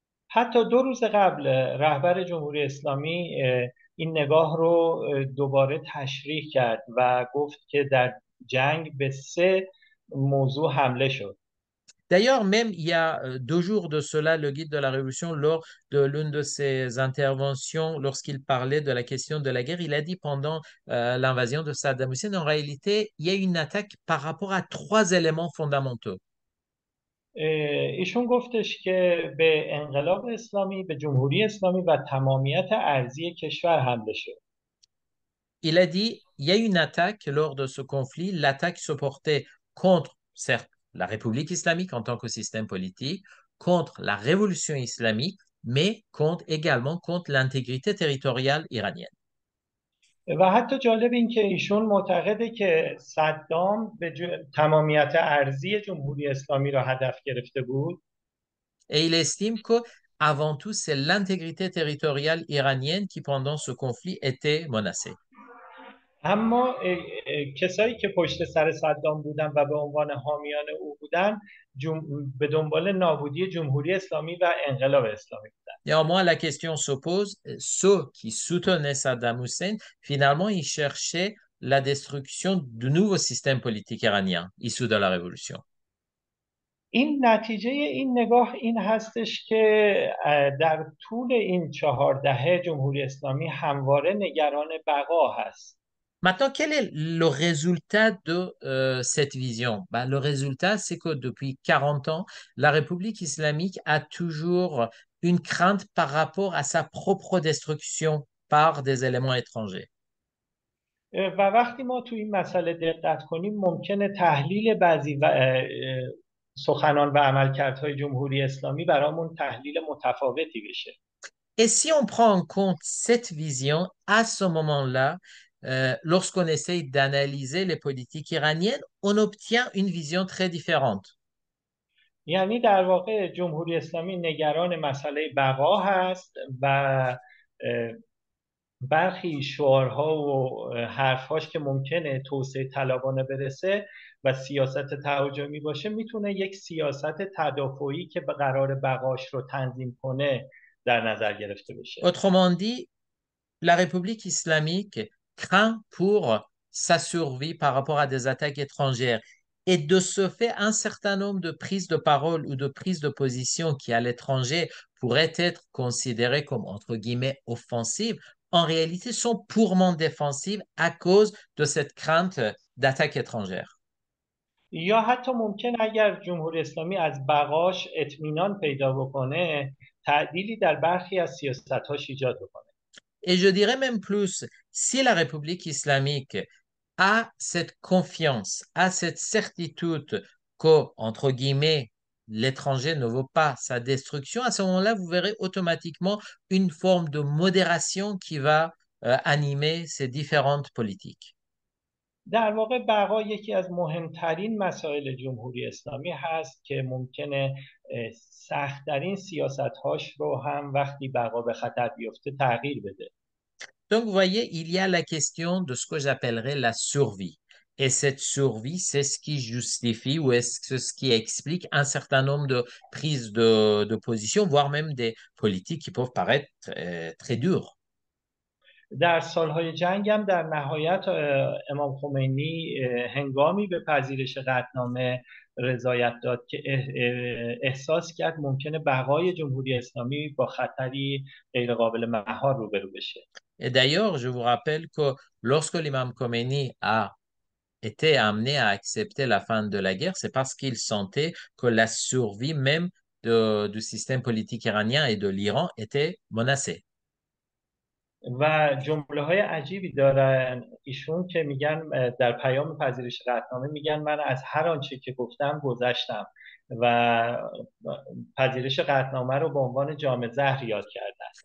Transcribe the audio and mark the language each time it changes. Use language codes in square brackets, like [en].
[fa] حتی 2 روز قبل رهبر جمهوری اسلامی این نگاه رو دوباره تشریح کرد و گفت که در جنگ به 3 موضوع حمله شد. [fr] D'ailleurs, même il y a 2 jours de cela, le guide de la Révolution, lors de l'une de ses interventions, lorsqu'il parlait de la question de la guerre, il a dit pendant l'invasion de Saddam Hussein, en réalité, il y a une attaque par rapport à 3 éléments fondamentaux. [fa] ایشون گفتش که به انقلاب اسلامی، به جمهوری اسلامی و تمامیت ارضی کشور حمله شد. [fr] Il a dit, il y a une attaque lors de ce conflit. L'attaque se portait contre, certes, la République islamique en tant que système politique, contre la révolution islamique, mais également contre l'intégrité territoriale iranienne. [fa] و حتی جالب این که ایشون معتقده که صدام به تمامیت ارضی جمهوری اسلامی را هدف گرفته بود. [fr] Et il estime que, avant tout, c'est l'intégrité territoriale iranienne qui, pendant ce conflit, était menacée. [fa] اما کسایی که پشت سر صدام بودن و به عنوان حامیان او بودن به دنبال نابودی جمهوری اسلامی و انقلاب اسلامی بودن. [fr] Néanmoins, la question se pose, ceux qui soutenaient Saddam Hussein, finalement, ils cherchaient la destruction du nouveau système politique iranien issu de la révolution. [fa] این نتیجه این نگاه این هستش که در طول این 4 دهه جمهوری اسلامی همواره نگران بقا هست. [fr] Maintenant, quel est le résultat de cette vision? Ben, le résultat, c'est que depuis 40 ans, la République islamique a toujours une crainte par rapport à sa propre destruction par des éléments étrangers. [fa] و وقتی ما تو این مسئله دقت کنیم ممکنه تحلیل بعضی سخنان و عملکردهای جمهوری اسلامی برامون تحلیل متفاوتی بشه. [fr] Et si on prend en compte cette vision, à ce moment-là, lorsqu'on essaye d'analyser les politiques iraniennes, on obtient une vision très différente. [fa] یعنی در واقع جمهوری اسلامی نگران مسئله بقا هست و برخی شعارها و حرفهاش که ممکنه توسعه طلبانه برسه و سیاست تهاجمی باشه میتونه یک سیاست تدافعی که به قرار بقاش رو تنظیم کنه در نظر گرفته بشه. [fr] Autrement dit, la République islamique craint pour sa survie par rapport à des attaques étrangères. Et de ce fait, un certain nombre de prises de parole ou de prises de position qui, à l'étranger, pourraient être considérées comme, entre guillemets, offensives, en réalité sont purement défensives à cause de cette crainte d'attaque étrangère. [fa] یا حتی ممکن اگر جمهوری اسلامی از بقاش اطمینان پیدا بکنه تعدیلی در برخی از سیاست‌هاش ایجاد بکنه. [fr] Et je dirais même plus, si la République islamique a cette confiance, a cette certitude que, entre guillemets, l'étranger ne veut pas sa destruction, à ce moment-là, vous verrez automatiquement une forme de modération qui va animer ces différentes politiques. [fa] در واقع بقا یکی از مهمترین مسائل جمهوری اسلامی هست که ممکنه سخت‌ترین سیاست‌هاش رو هم وقتی بقا به خطر بیفته تغییر بده. [fr] Donc, vous voyez, il y a la question de ce que j'appellerais la survie. Et cette survie, c'est ce qui justifie ou est-ce ce qui explique un certain nombre de prises de position, voire même des politiques qui peuvent paraître très dures. [fa] در سالهای جنگ هم در نهایت امام خمینی هنگامی به پذیرش قطعنامه رضایت داد که احساس کرد ممکنه بقای جمهوری اسلامی با خطری غیرقابل مهار روبرو بشه. [fr] Et d'ailleurs, je vous rappelle que lorsque l'imam Khomeini a été amené à accepter la fin de la guerre, c'est parce qu'il sentait que la survie même du système politique iranien et de l'Iran était menacée. [fa] و جمله های عجیبی دارن ایشون که میگن در پیام پذیرش قطعنامه میگن من از هر آنچه که گفتم گذشتم و پذیرش قطعنامه رو به عنوان جام زهر یاد کردن.